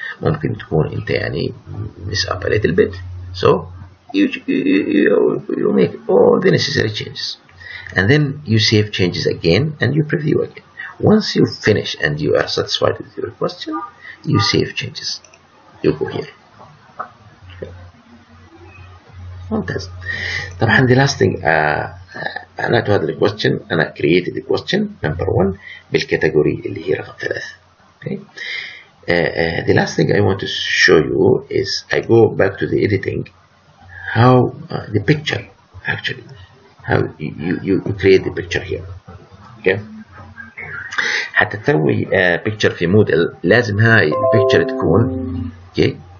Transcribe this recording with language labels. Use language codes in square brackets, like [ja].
[ar] ممكن تكون أنت يعني [en] miss up a little bit. So you make all the necessary changes, and then you save changes again and you preview again. Once you finish and you are satisfied with your question, you save changes. You go here. [ar] ممتاز. طبعا [en] the last thing [ar] معناته هذا الكويستشن أنا [en] created the question number 1 [ar] بالكاتيجوري اللي هي رقم 3. [en] Okay. The last thing I want to show you is I go back to the editing, how the picture actually, how you create the picture here. Okay. [ar] حتى تسوي picture في موديل لازم هاي البيكتشر تكون okay.